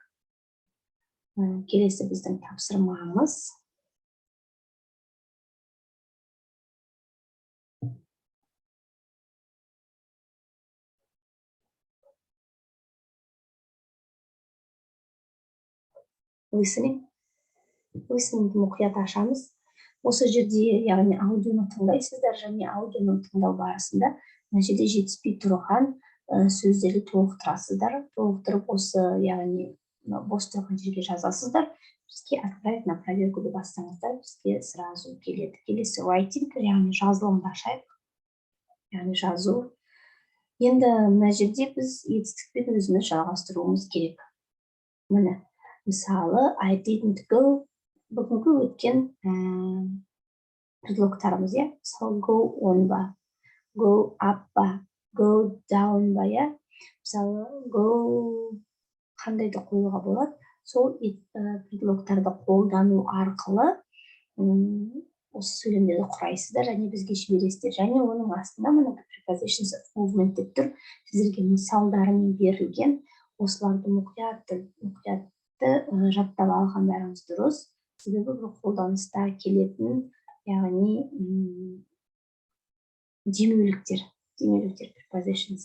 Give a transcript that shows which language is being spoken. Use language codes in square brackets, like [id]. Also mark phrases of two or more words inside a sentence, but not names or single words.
[kk] Келесі біздің тапсырмамыз listeningді мұқият ашамыз. Осы жерде, яғни аудионы тыңдайсыздар, және аудионы тыңдау барысында мына жерде жетіспей тұрған сөздерді толықтырасыздар. Толықтырып осы, яғни бос тұрған жерге жазасыздар. Бізге [ru] отправить на проверку [kk] деп бастаңыздар, бізге сразу келеді. Келесі writing, яғни жазылымды ашайық. Яғни жазу. Енді мына жерде біз етістікпен өзіміз жалғастыруымыз керек. Міне, мысалы, [en] I didn't go, [kk] бүгінгі өткен предлогтарымыз, мысалы, [en] go on [kk] ба, [en] go up [kk] ба, [en] go down [kk] ба, мысалы, go қандайды қоюға болады, сол предлогтарды қолдану арқылы осы сөйлемдерді құрайсыздар, және бізге жібересіздер. Және оның астында мына [en] prepositions of movement [kk] деп тұр, сіздерге мысалдарымен берілген, осыларды мұқиятты жаттап алғандарыңыз дұрыс. Себебі бұл қолданыста келетін, яғни демеуліктер prepositions.